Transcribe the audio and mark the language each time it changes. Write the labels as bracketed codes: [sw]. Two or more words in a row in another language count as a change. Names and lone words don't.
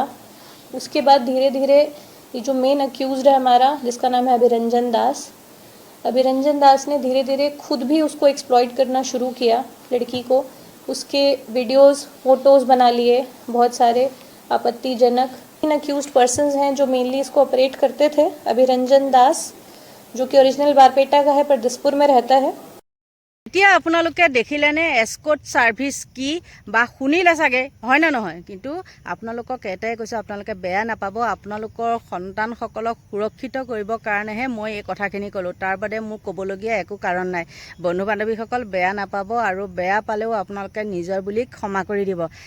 [hi] उसके बाद धीरे धीरे ये जो [en] main accused [hi] है हमारा, जिसका नाम है अभिरंजन दास, अभिरंजन दास ने धीरे धीरे खुद भी उसको एक्सप्लॉइट करना शुरू किया लड़की को। उसके [en] videos, photos [hi] बना लिए बहुत सारे आपत्तिजनक। इन [en] accused persons [hi] हैं जो मेनली इसको ऑपरेट करते थे। अभिरंजन दास जो कि ओरिजिनल बारपेटा का है पर दिसपुर में रहता है। [as] এতিয়া আপোনালোকে দেখিলেনে [en] escort service [as] কি বা শুনিলে চাগে, হয় নে নহয়? কিন্তু আপোনালোকক এটাই কৈছোঁ, আপোনালোকে বেয়া নাপাব। আপোনালোকৰ সন্তানসকলক সুৰক্ষিত কৰিবৰ কাৰণেহে মই এই কথাখিনি ক'লোঁ। তাৰ বাদে মোৰ ক'বলগীয়া একো কাৰণ নাই। বন্ধু বান্ধৱীসকল বেয়া নাপাব, আৰু বেয়া পালেও আপোনালোকে নিজৰ বুলি ক্ষমা কৰি দিব।